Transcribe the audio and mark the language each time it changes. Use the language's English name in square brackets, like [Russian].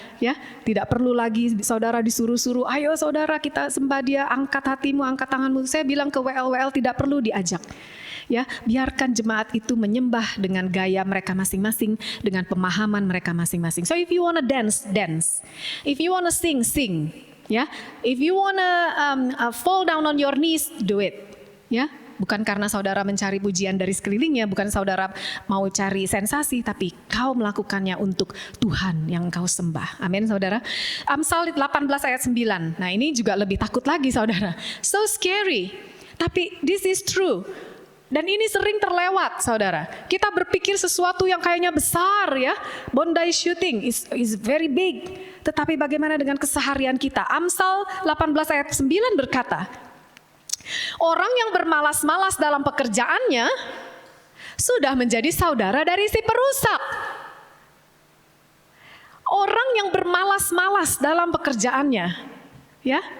[Indonesian] Ya, tidak perlu lagi saudara disuruh-suruh, ayo saudara kita sembah dia, angkat hatimu, angkat tanganmu. Saya bilang ke WL tidak perlu diajak. Ya, biarkan jemaat itu menyembah dengan gaya mereka masing-masing, dengan pemahaman mereka masing-masing. [English] So if you wanna dance, dance. If you wanna sing, sing. Ya, if you wanna fall down on your knees, do it. [Indonesian] Ya, bukan karena saudara mencari pujian dari sekelilingnya, bukan saudara mau cari sensasi, tapi kau melakukannya untuk Tuhan yang kau sembah. Amin saudara. Amsal 18 ayat 9. Nah ini juga lebih takut lagi saudara. [English] So scary. [Indonesian] Tapi [English] this is true. [Indonesian] Dan ini sering terlewat saudara. Kita berpikir sesuatu yang kayaknya besar ya. [English] Bondi shooting is very big. [Indonesian] Tetapi bagaimana dengan keseharian kita? Amsal 18 ayat 9 berkata, orang yang bermalas-malas dalam pekerjaannya sudah menjadi saudara dari si perusak. Orang yang bermalas-malas dalam pekerjaannya, ya.